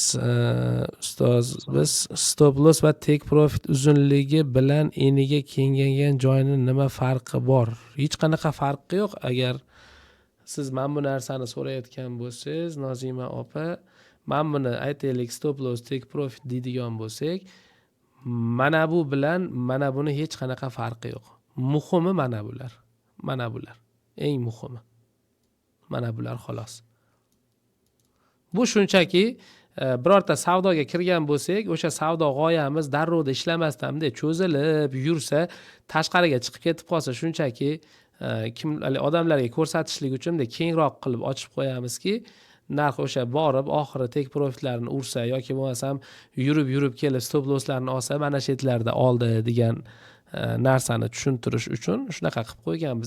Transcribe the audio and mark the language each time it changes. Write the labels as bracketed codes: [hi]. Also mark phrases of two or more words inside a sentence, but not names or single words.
[uz] Ustoz, biz [en] stop loss [uz] va [en] take profit [uz] uzunligi bilan eniga kengaygan joyining nima farqi bor? Hech qanaqa farqi yo'q. Agar siz mana bu narsani so'rayotgan bo'lsangiz, Nozima opa, men buni aytaylik, [en] stop loss, take profit [uz] deydigan bo'lsak, mana bu bilan mana buni hech qanaqa farqi yo'q. Muhimi mana bular. Mana bular. Eng muhimi. Mana bular xolos. Bu shunchaki birorta savdoga kirgan bo'lsak, o'sha savdo g'oyamiz darrovda ishlamasdan cho'zilib yursa, tashqariga chiqib ketib qolsa, shunchaki kim odamlarga ko'rsatishlik uchun kengroq qilib ochib qo'yamizki, narx o'sha borib oxiri [en] take profitlarni [uz] ursa yoki bo'lmasam yurib kelib [en] stop losslarni [uz] olsa, mana shu yerlarda oldi degan narsani tushuntirish uchun shunaqa qilib qo'yganmiz.